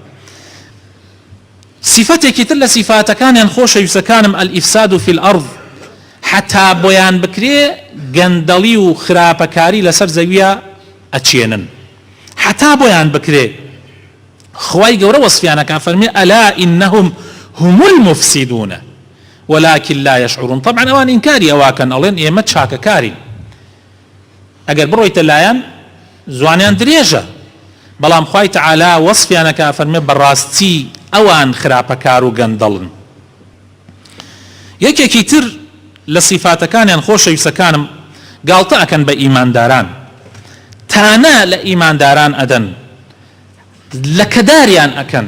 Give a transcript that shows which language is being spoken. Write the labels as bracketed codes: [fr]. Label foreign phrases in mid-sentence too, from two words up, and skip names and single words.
[ckb] صفەتێکی تر لە صفاتەکانیان خۆشەویستەکانم [ar] ئەلئیفساد فی الئەرض، [ckb] حتا بۆیان بکرێ گەندەڵی و خراپەکاری لەسەر زەویە ئەچێنن، حتا بۆیان بکرێ. خوای گەورە وەصفیانەکە فەرمێ [ar] ئەلا ئینەهم هم المفسدون ولكن لا يشعرون. [ckb] طبعا ئەوان ئینکاری ئەواکەن، ئەڵێن ئێمە چاکەکارین، ئەگەر بڕۆیتە لایەن زوانیان درێژە، بەڵام خوای تەعالی وەصفیانەکە فەرمێ بەڕاستی ئەوان خراپەکار و گەندەڵن. یەکێکی تر لە صفاتەکانیان خۆشەویستەکانم گاڵتە ئەکەن بە ئیمانداران، تانە لە ئیمانداران ئەدەن، لە کەداریان ئەکەن.